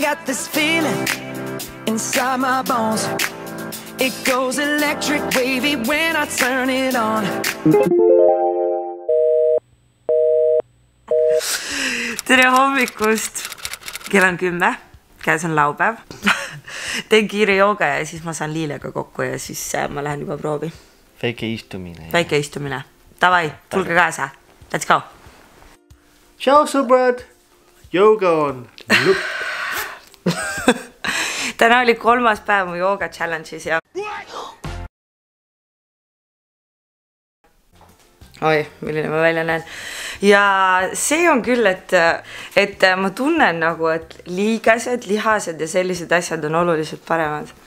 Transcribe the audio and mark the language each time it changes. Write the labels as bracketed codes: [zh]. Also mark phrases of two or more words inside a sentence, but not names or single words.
[en] this feeling inside my bones. It goes electric wavy when I turn it on. [et] Tere hommikust! Kell on 10, käes on laupäev. Teen kiire jooga ja siis ma saan Liilega kokku ja siis ma lähen juba proovi. Väike istumine. Väike istumine. Tavai, tulge kaasa. [en] Let's go! [et] Ciao sõbrad! Jooga on lõpp. Täna oli 3. päev mu jooga challenge'is ja... Oi, milline ma välja näen. Ja see on küll, et ma tunnen nagu, et liigesed, lihased ja sellised asjad on oluliselt paremad.